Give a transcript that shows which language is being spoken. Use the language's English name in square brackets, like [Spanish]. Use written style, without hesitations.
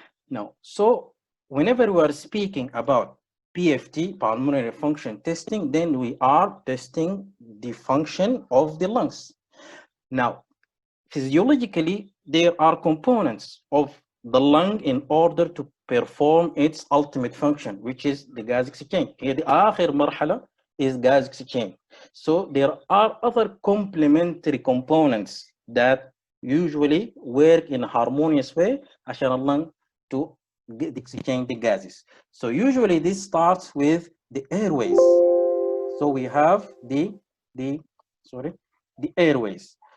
[English] Now, so whenever we are speaking about PFT, pulmonary function testing, then we are testing the function of the lungs. Now, physiologically, there are components of the lung in order to perform its ultimate function, which is the gas exchange. [Arabic] هي دي آخر مرحلة [English] is gas exchange. So there are other complementary components that usually work in a harmonious way [Arabic] عشان [English] اللung to exchange the gases. So usually this starts with the airways. So we have the airways.